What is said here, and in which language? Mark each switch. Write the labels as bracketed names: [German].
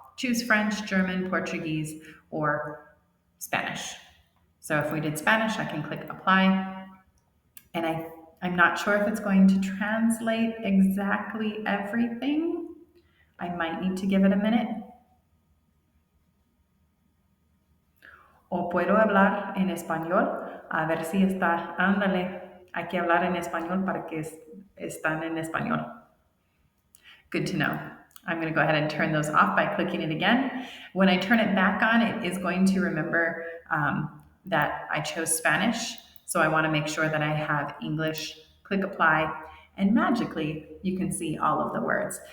[English] Choose French, German, Portuguese, or Spanish. So if we did Spanish, I can click apply. And I'm not sure if it's going to translate exactly everything. I might need to give it a minute. [Spanish] O puedo hablar en español, a ver si está, ándale, hay que hablar en español para que están en español. [English] Good to know. I'm going to go ahead and turn those off by clicking it again. When I turn it back on, it is going to remember that I chose Spanish. So I want to make sure that I have English. Click apply, and magically you can see all of the words.